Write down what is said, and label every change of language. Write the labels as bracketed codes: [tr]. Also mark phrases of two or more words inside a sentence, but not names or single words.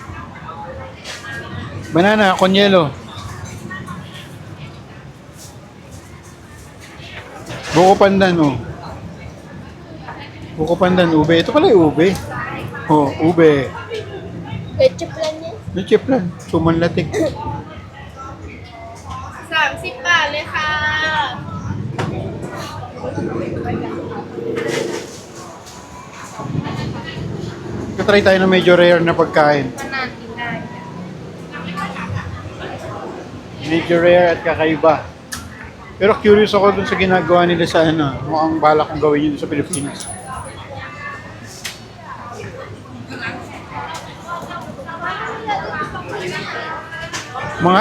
[tl] Banana, konyelo. Buko pandan, oh. Buko pandan, ube. Ito pala yung ube. Oh, ube. Ketchup lang yan. Chip lang. Sumanlatik. [th] 30 บาทเลยค่ะ [tl] Try tayo ng medyo rare na pagkain. [th] นานๆกินได้ [tl] Medyo rare at kakaiba. Pero curious ako dun sa ginagawa nila sa ano. Mukhang balak kong gawin yun sa Pilipinas. Mga?